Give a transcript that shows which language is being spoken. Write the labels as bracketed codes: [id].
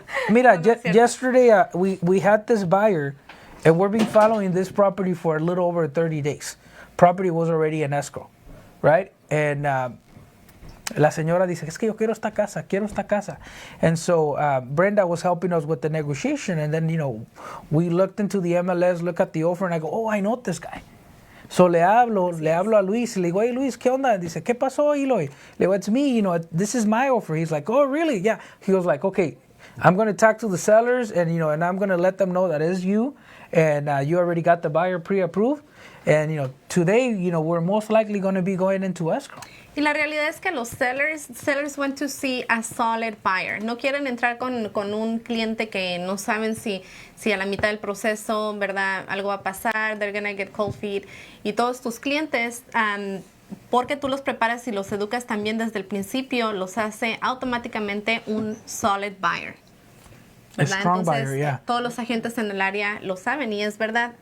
[en] Mira, yesterday we had this buyer, and we've been following this property for a little over 30 days. Property was already in escrow, right? [es] And la señora dice, es que yo quiero esta casa. [en] And so Brenda was helping us with the negotiation, and then, we looked into the MLS, look at the offer, and I go, I know this guy. [es] So le hablo a Luis, y le digo, hey Luis, ¿qué onda? Dice, ¿qué pasó, Eloy? Le digo, [en] it's me, this is my offer. He's like, oh, really? Yeah. He was like, okay, I'm going to talk to the sellers, and and I'm going to let them know that it's you, and you already got the buyer pre-approved, and today, we're most likely going to be going into escrow. [es] Y la realidad es que los sellers [en] want to see a solid buyer. [es] No quieren entrar con un cliente que no saben si a la mitad del proceso, ¿verdad? Algo va a pasar, [en] they're gonna get cold feet. [es] Y todos tus clientes, porque tú los preparas y los educas también desde el principio, los hace automáticamente un solid buyer. [en] A strong [es] Entonces, [en] buyer, yeah. [es] Todos los agentes en el área lo saben y es verdad.